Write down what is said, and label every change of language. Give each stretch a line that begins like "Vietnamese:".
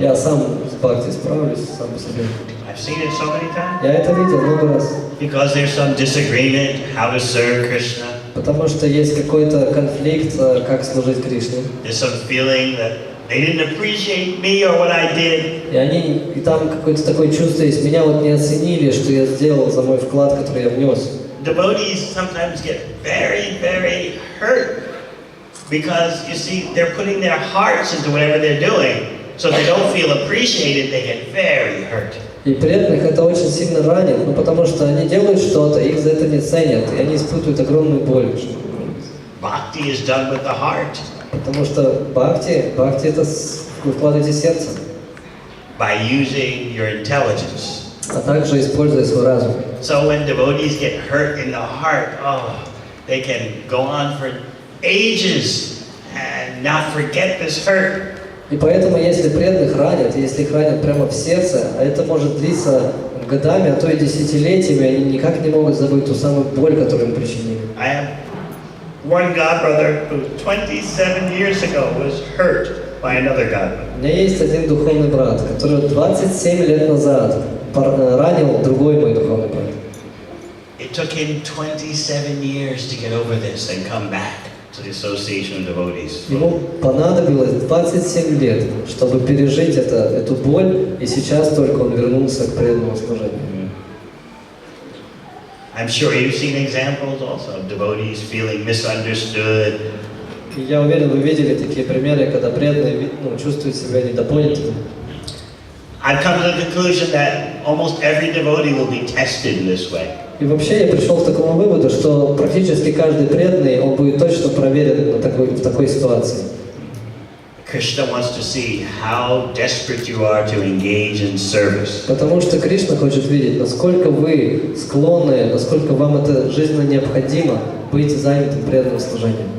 Russian: Я сам с бхакти справлюсь, сам по себе.
English: I've seen it so many times.
Russian: Я это видел много раз.
English: Because there's some disagreement how to serve Krishna.
Russian: Потому что есть какой-то конфликт, как служить Кришне.
English: There's some feeling that they didn't appreciate me or what I did.
Russian: И там какое-то такое чувство есть, меня вот не оценили, что я сделал за мой вклад, который я внес.
English: Devotees sometimes get very, very hurt because you see they're putting their hearts into whatever they're doing, so if they don't feel appreciated, they get very hurt.
Russian: И преданных это очень сильно ранит, потому что они делают что-то, их за это не ценят, и они испытывают огромную боль.
English: Bhakti is done with the heart.
Russian: Потому что бхакти это вы вкладываете сердце.
English: By using your intelligence.
Russian: А также используя свой разум.
English: So when devotees get hurt in the heart, they can go on for ages and not forget this hurt.
Russian: И поэтому, если преданных ранят, если их ранят прямо в сердце, а это может длиться годами, а то и десятилетиями, они никак не могут забыть ту самую боль, которую им причинили.
English: I have one godbrother who 27 years ago was hurt by another godbrother.
Russian: У меня есть один духовный брат, который 27 лет назад ранил другой мой духовный брат.
English: It took him 27 years to get over this and come back to the association of devotees.
Russian: Ему понадобилось 27 лет, чтобы пережить эту боль, и сейчас только он вернулся к преданному служению.
English: I'm sure you've seen examples also of devotees feeling misunderstood.
Russian: И я уверен, вы видели такие примеры, когда преданные чувствуют себя недопонятыми.
English: I've come to the conclusion that almost every devotee will be tested in this way.
Russian: И вообще я пришел к такому выводу, что практически каждый преданный, он будет точно проверен в такой ситуации.
English: Krishna wants to see how desperate you are to engage in service.
Russian: Потому что Кришна хочет видеть, насколько вы склонны, насколько вам это жизненно необходимо быть занятым преданным служением.